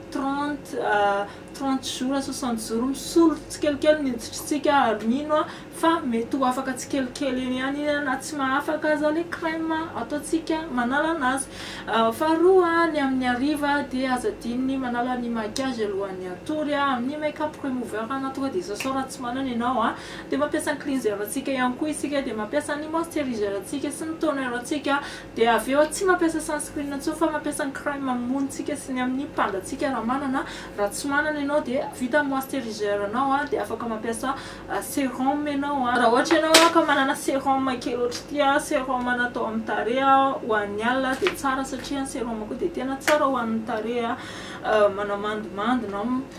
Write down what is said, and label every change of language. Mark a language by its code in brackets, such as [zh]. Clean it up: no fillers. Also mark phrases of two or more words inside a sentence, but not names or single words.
[fr] 30 jours 60 jours [mg] misolo tsikelikely ny hoditritsika ary mino fa mety ho afaka tsikelikely iny ihany iny na tsy mahafaka aza le crème ataontsika manala anazy. Faharoa ny amin'ny hariva dia azadiny manala ny maquillage alohan'ny hatory amin'ny [en] make-up remover [mg] na tonga dia sasora tsy manana ianao dia mampiasa ny cleanser atsika ihany koa isika dia mampiasa ny moisturiseur atsika sy ny toner atsika dia avy eo tsy mampiasa sunscreen intsony fa mampiasa ny crème mamontsika sy ny amin'ny pandatsika raha manana. Raha tsy manana ianao dia vita moisturiseur anao dia afaka mampiasa sérum ianao raha ohatra ianao ka manana sérum kely ohatry ity sérum natao amin'ny tarehy ho an'ny alina dia tsara satria ny sérum koa dia tena tsara ho an'ny tarehy manamandimandina.